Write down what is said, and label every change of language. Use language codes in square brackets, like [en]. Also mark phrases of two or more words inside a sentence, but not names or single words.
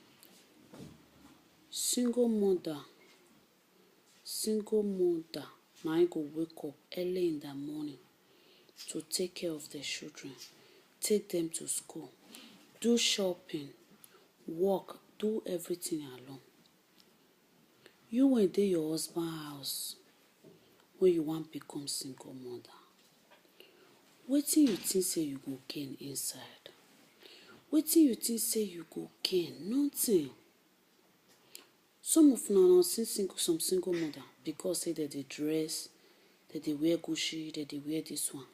[pcm] Single mother na im go wake up early in the morning to take care of their children, take them to school, do shopping, work, do everything alone. You when dey your husband house when you wan become single mother, wetin you think say you go gain inside? Wetin you think say you go gain? Nothing. Some of una see some single mother because say dem dey dress, dem dey wear Gucci, dem dey wear this one.